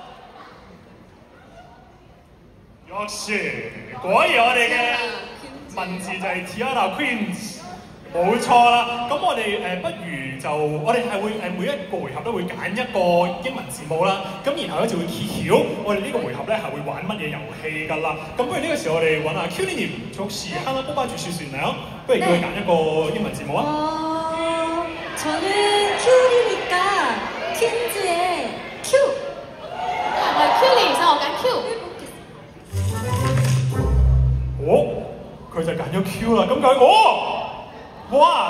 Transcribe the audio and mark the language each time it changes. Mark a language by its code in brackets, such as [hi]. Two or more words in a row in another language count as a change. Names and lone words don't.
[yue] 果然我哋嘅文字就係 T-ARA Queens。冇錯啦，咁我哋不如就我哋係會每一個回合都會揀一個英文字母啦，咁然後咧就會揭曉我哋呢個回合咧係會玩乜嘢遊戲㗎啦。咁不如呢個時候我哋揾下 Q-님 [ko] 혹시 하나 뽑아주실 수 있나요？ [yue] 不如叫佢揀一個英文字母啊。 [ko] 저는 Q이니까 퀸즈의 Q。 [yue] 我係 Q， 所以我揀 Q。佢就揀咗 Q 啦，咁佢哇！